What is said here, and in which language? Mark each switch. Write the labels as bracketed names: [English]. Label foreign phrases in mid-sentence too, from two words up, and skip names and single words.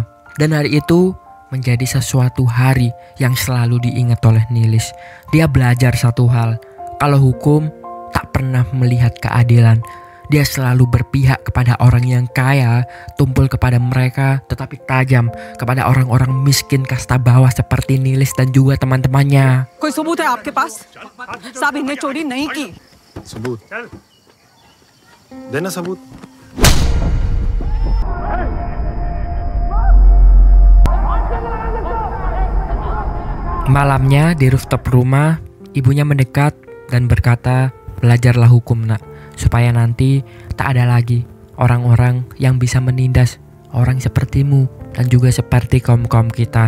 [Indonesian] Dan hari itu menjadi sesuatu hari yang selalu diingat oleh Nilis. Dia belajar satu hal, kalau hukum tak pernah melihat keadilan. Dia selalu berpihak kepada orang yang kaya, tumpul kepada mereka, tetapi tajam kepada orang-orang miskin kasta bawah seperti Nilis dan juga teman-temannya. [Hindi] कोई सबूत है आपके पास? साहब इन्हें चोरी नहीं की। सबूत देना सबूत। [Indonesian] Malamnya di rooftop rumah, ibunya mendekat dan berkata, belajarlah hukum nak, supaya nanti tak ada lagi orang-orang yang bisa menindas orang sepertimu dan juga seperti kaum-kaum kita.